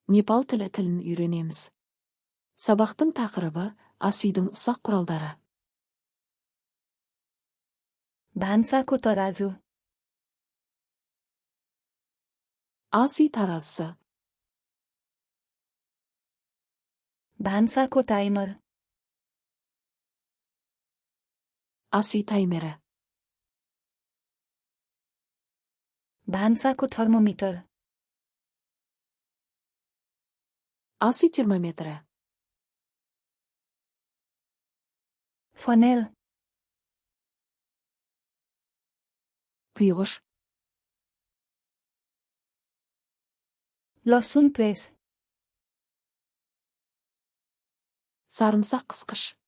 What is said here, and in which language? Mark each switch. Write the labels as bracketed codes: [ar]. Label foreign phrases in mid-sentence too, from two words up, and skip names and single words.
[kk] Непал тілін үйренеміз. Сабақтың тақырыбы ас үйдің ұсақ құралдары. [ne] भान्साको तराजु [kk] Ас үй таразысы. [ne] भान्साको टाइमर [kk] Ас үй таймері. [ne] भान्साको थर्मोमिटर [kk] Ас үй термометрі. [ne] फनेल [kk] Құйғыш. [ne] लसुन प्रेस [kk] Sarımsақ қысқыш.